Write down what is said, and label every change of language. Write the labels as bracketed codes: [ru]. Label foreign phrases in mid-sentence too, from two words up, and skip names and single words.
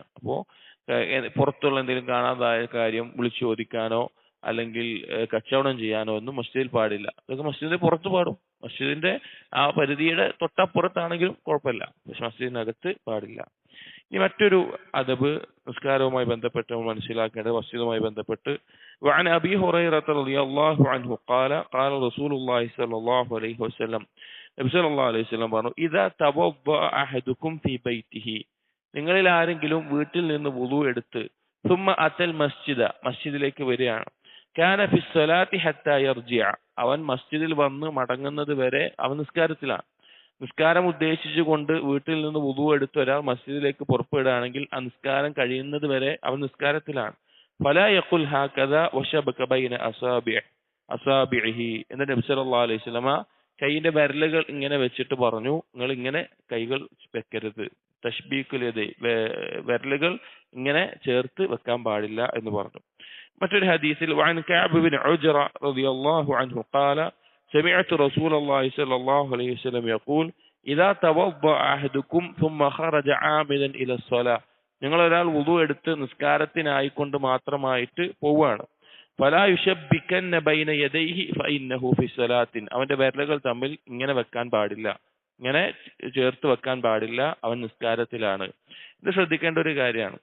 [ml] അപ്പോ പുറത്തുള്ള എന്തെങ്കിലും കാണാതായ കാര്യം വിളിച്ചു ചോദിക്കാനോ അല്ലെങ്കിൽ കച്ചവടം ചെയ്യാനോ ഒന്നും മസ്ജിദിൽ പാടില്ല. അതൊക്കെ മസ്ജിദിന്റെ പുറത്ത് പാടും. മസ്ജിദിന്റെ ആ പരിധിയുടെ തൊട്ടപ്പുറത്താണെങ്കിലും കുഴപ്പമില്ല, പക്ഷെ മസ്ജിദിനകത്ത് പാടില്ല. ഇനി മറ്റൊരു അദബ് നിസ്കാരവുമായി ബന്ധപ്പെട്ട് നമ്മൾ മനസ്സിലാക്കേണ്ടത് മസ്ജിദുമായി ബന്ധപ്പെട്ട് [ar] وعن أبي هريرة رضي الله عنه قال قال رسول الله صلى الله عليه وسلم നബി صلى الله عليه وسلم പറഞ്ഞു إذا توضأ أحدكم في بيته, [ml] നിങ്ങളിൽ ആരെങ്കിലും വീട്ടിൽ നിന്ന് വുളു എടുത്ത് [ar] ثم أتى المسجد, [ml] മസ്ജിദിലേക്ക് വരികയാണ്, [ar] كان في الصلاة حتى يرجع, [ml] അവൻ മസ്ജിദിൽ വന്ന് മടങ്ങുന്നത് വരെ അവൻ നിസ്കാരത്തിലാണ്. നിസ്കാരം ഉദ്ദേശിച്ചുകൊണ്ട് വീട്ടിൽ നിന്ന് വുളു എടുത്ത് ഒരാൾ മസ്ജിദിലേക്ക് പുറപ്പെടുകയാണെങ്കിൽ ആ നിസ്കാരം കഴിയുന്നത് വരെ അവൻ നിസ്കാരത്തിലാണ്. [ar] فلا يقل هكذا وشبك بين أصابعه. [ml] എന്നിട്ട് നബി [ar] صلى الله عليه وسلم [ml] കൈയിന്റെ വിരലുകൾ ഇങ്ങനെ വെച്ചിട്ട് പറഞ്ഞു, നിങ്ങൾ ഇങ്ങനെ കൈകൾ വെക്കരുത്, [ar] تشبيك اليدين, [ml] വിരലുകൾ ഇങ്ങനെ ചേർത്ത് വെക്കാൻ പാടില്ല എന്ന് പറഞ്ഞു. മറ്റൊരു ഹദീസിൽ [ar] وعن كعب بن عجرة رضي الله عنه قال سمعت رسول الله صلى الله عليه وسلم يقول إذا توضأ أحدكم ثم خرج عامدا إلى الصلاة, [ml] നിങ്ങൾ ഒരാൾ വുളു എടുത്ത് നിസ്കാരത്തിനായിക്കൊണ്ട് മാത്രമായിട്ട് പോവുകയാണ്, [ar] فلا يشبكن بين يديه فإنه في صلاة, [ml] അവന്റെ വിരലുകൾ തമ്മിൽ ഇങ്ങനെ വെക്കാൻ പാടില്ല, ഇങ്ങനെ ചേർത്ത് വെക്കാൻ പാടില്ല, അവൻ നിസ്കാരത്തിലാണ്. ഇത് ശ്രദ്ധിക്കേണ്ട ഒരു കാര്യമാണ്.